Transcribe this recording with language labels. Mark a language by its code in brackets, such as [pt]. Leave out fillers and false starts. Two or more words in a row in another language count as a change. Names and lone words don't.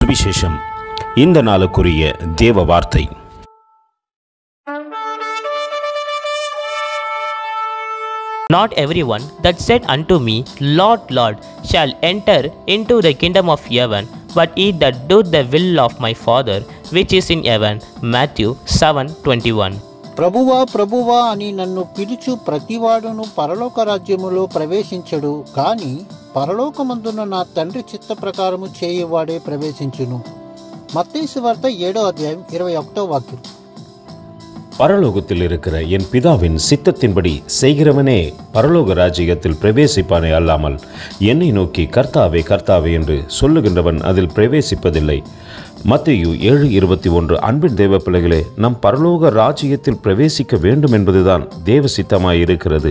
[ta] சுவிசேஷம். இந்த நாளுக்குரிய தேவ வார்த்தை. [en] Not everyone that said unto me, Lord, Lord, shall enter into the kingdom of heaven, but he that doeth the will of my Father which is in heaven. Matthew 7:21. [te] ప్రభువా ప్రభువా అని నన్ను పిలుచు ప్రతివాడును పరలోక రాజ్యములో ప్రవేశించడు, కాని పరలోకమందున నా తండ్రి చిత్త ప్రకారము చేయువాడే ప్రవేశించును. మత్తయి సువార్త 7వ అధ్యాయం 21వ వాక్యం. [ta] பரலோகத்தில் இருக்கிற என் பிதாவின் சித்தத்தின்படி செய்கிறவனே பரலோக ராஜ்யத்தில் பிரவேசிப்பானே அல்லாமல் என்னை நோக்கி கர்த்தாவே கர்த்தாவே என்று சொல்லுகின்றவன் அதில் பிரவேசிப்பதில்லை. மத்தேயு 7:21. அன்பின் தேவ பிள்ளைகளே, நம் பரலோக ராஜ்யத்தில் பிரவேசிக்க வேண்டும் என்பதுதான் தேவ சித்தமாய் இருக்கிறது.